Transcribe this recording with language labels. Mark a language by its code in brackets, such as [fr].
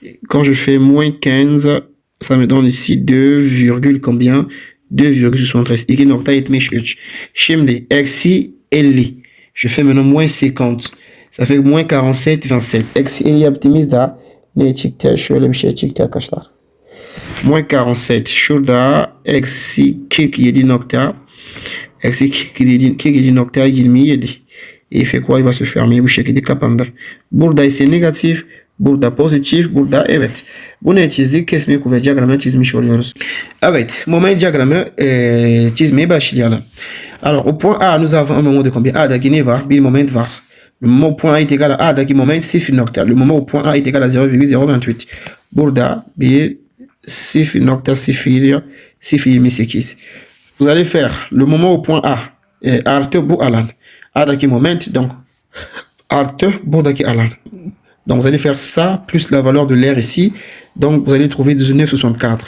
[fr] Quand je fais moins 15, ça me donne ici 2, combien? 2,73. [tr] 2,73. Şimdi eksi 50. [fr] Je fais maintenant moins 50. Ça fait moins 47,27. [tr] Eksi 50 yaptığımızda ne çıktı? Şöyle bir şey çıktı arkadaşlar. [fr] Moins 47. [tr] Şurada eksi 47 nokta. Eksi 47,27. [fr] Et il fait quoi? Il va se fermer [tr] bu şekilde kapandı. Burada ise negatif. Burada pozitif. Burada evet. Bunu çizdik. Kesme kuvvet diyagramı çizmiş oluyoruz. Evet. Moment diyagramı çizmeye başlayalım. [fr] Alors au point A nous avons un moment de combien? [tr] A'da ne var? Bir moment var. [fr] Le moment où point A est égal à [tr] A'daki moment 0 nokta. [fr] Le moment où point A est égal à 0,028. [tr] Burada bir 0 nokta 0,08. [fr] Vous allez faire le moment au point A. [tr] Artı bu alan. A'daki moment, [fr] donc [tr] artı buradaki alan. [fr] Donc vous allez faire ça plus la valeur de l'air ici. Donc vous allez trouver 19,64.